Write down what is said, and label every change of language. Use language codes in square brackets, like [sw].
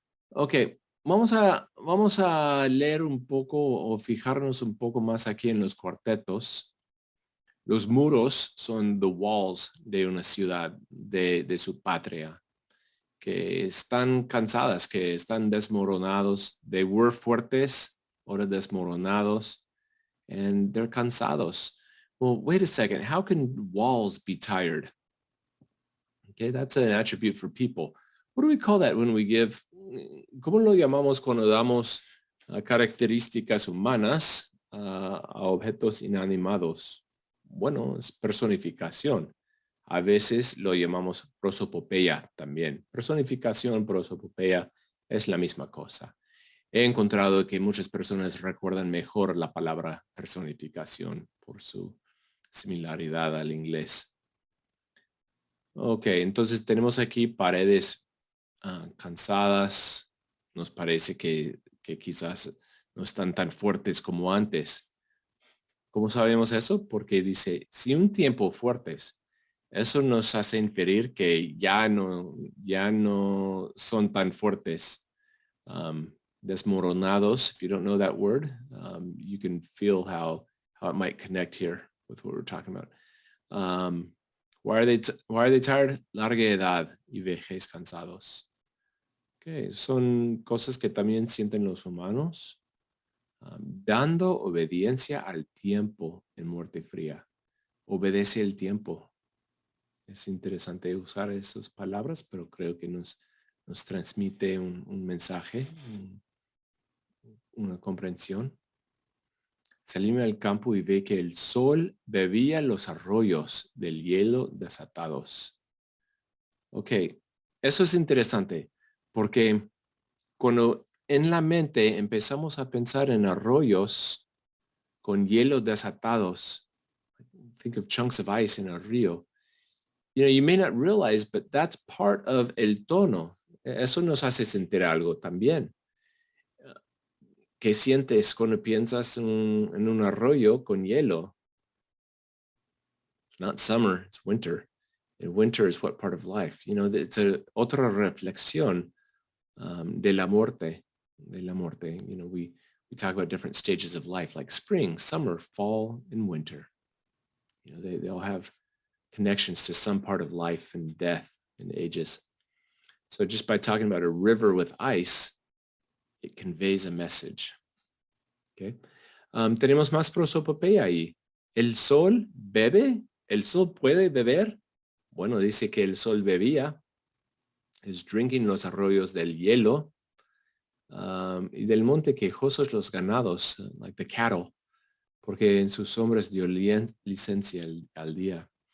[es] Ok, vamos a leer un poco o fijarnos un poco más aquí en los cuartetos. Los muros son [en] the walls [es] de una ciudad, de su patria, que están cansadas, que están desmoronados. [en] They were fuertes, [es] ahora desmoronados, [en] and they're cansados. Well, wait a second. How can walls be tired? Okay, that's an attribute for people. What do we call that when we give, [es] ¿cómo lo llamamos cuando damos características humanas a objetos inanimados? Bueno, es personificación. A veces lo llamamos prosopopeya también. Personificación, prosopopeya es la misma cosa. He encontrado que muchas personas recuerdan mejor la palabra personificación por su similaridad al inglés. Ok, entonces tenemos aquí paredes cansadas. Nos parece que quizás no están tan fuertes como antes. ¿Cómo sabemos eso? Porque dice, si un tiempo fuertes, eso nos hace inferir que ya no son tan fuertes. [en] Desmoronados, if you don't know that word, you can feel how it might connect here with what we're talking about. Why are they tired? [es] Larga edad y vejez cansados. Okay, son cosas que también sienten los humanos. Dando obediencia al tiempo en muerte fría. Obedece el tiempo. Es interesante usar esas palabras, pero creo que nos transmite un mensaje, una comprensión. Salíme al campo y ve que el sol bebía los arroyos del hielo desatados. Ok, eso es interesante porque cuando en la mente empezamos a pensar en arroyos con hielo desatados, [en] think of chunks of ice in a río, you may not realize, but that's part of [es] el tono. Eso nos hace sentir algo también. ¿Qué sientes cuando piensas en un arroyo con hielo? [en] It's not summer, it's winter. And winter is what part of life? [es] It's otra reflexión de la muerte. [en] We talk about different stages of life, like spring, summer, fall, and winter. They all have connections to some part of life and death and ages. So just by talking about a river with ice, it conveys a message. Okay. [es] Tenemos más prosopopeya ahí. El sol bebe. El sol puede beber. Bueno, dice que el sol bebía. [en] Is drinking [es] los arroyos del hielo. Y del monte quejosos los ganados, [en] like the cattle, [es] porque en sus sombras dio licencia al día.